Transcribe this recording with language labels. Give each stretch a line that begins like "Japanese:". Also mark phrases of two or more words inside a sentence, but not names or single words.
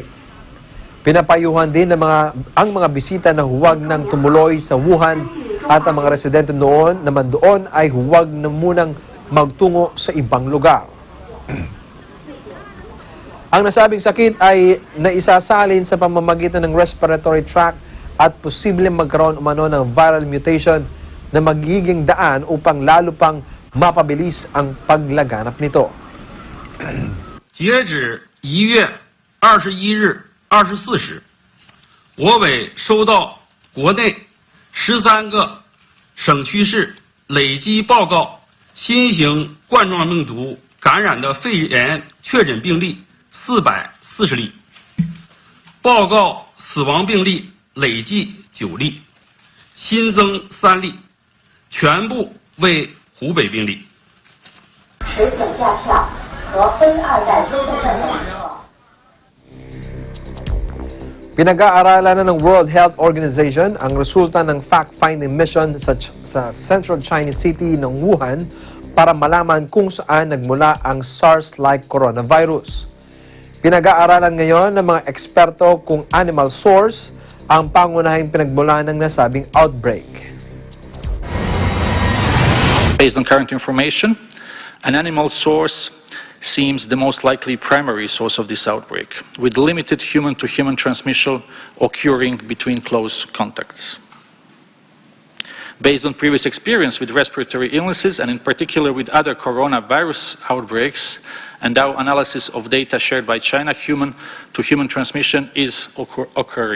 Filipino: Pinapayuhan din ng ang mga bisita na huwag nang tumuloy sa Wuhan at ang mga residente naman doon ay huwag na munang magtungo sa ibang lugar. Ang nasabing sakit ay naisasalin sa pamamagitan ng
English: respiratory tract
Filipino: at posibleng magkaroon umano ng
English: viral mutation
Filipino: na magiging daan upang lalo pang mapabilis ang paglaganap nito.
Chinese: 截止1月21日24时，我委收到国内13个省区市累计报告新型冠状病毒感染的肺炎确诊病例440例，报告死亡病例累计9例，新增3例，全部为湖北病例。水准下降和非二代身份证明。
Filipino: Pinag-aaralan na ng World Health Organization ang resulta ng
English: fact-finding mission
Filipino: sa
English: Central Chinese City
Filipino: ng Wuhan para malaman kung saan nagmula ang
English: SARS-like coronavirus.
Filipino: Pinag-aaralan ngayon ng mga eksperto kung
English: animal source
Filipino: ang pangunahing pinagmula ng nasabing outbreak.
English: Based on current information, an animal source seems the most likely primary source of this outbreak, with limited human-to-human transmission occurring between close contacts. Based on previous experience with respiratory illnesses, and in particular with other coronavirus outbreaks, and our analysis of data shared by China, human-to-human transmission is occurring.